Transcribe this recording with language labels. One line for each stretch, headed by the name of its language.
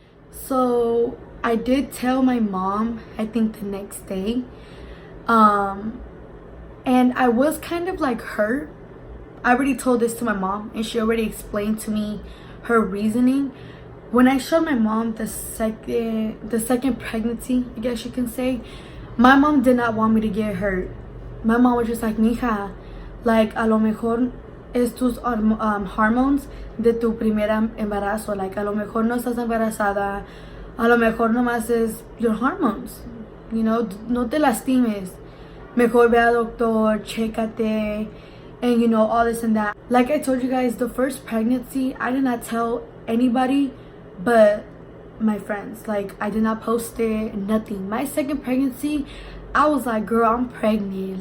English: So I did tell my mom, I think the next day, and I was kind of like hurt. I already told this to my mom, and she already explained to me her reasoning. When I showed my mom the second pregnancy, I guess you can say, my mom did not want me to get hurt. My mom was just like,
Spanish: mija, like, a lo mejor es tus hormones de tu primer embarazo. Like, a lo mejor no estás embarazada, a lo mejor nomás es
English: your hormones. you know,
Spanish: no te lastimes. Mejor ve al doctor, chécate,
English: and you know, all this and that. Like I told you guys, the first pregnancy, I did not tell anybody but my friends. Like, I did not post it, nothing. My second pregnancy, I was like, girl, I'm pregnant.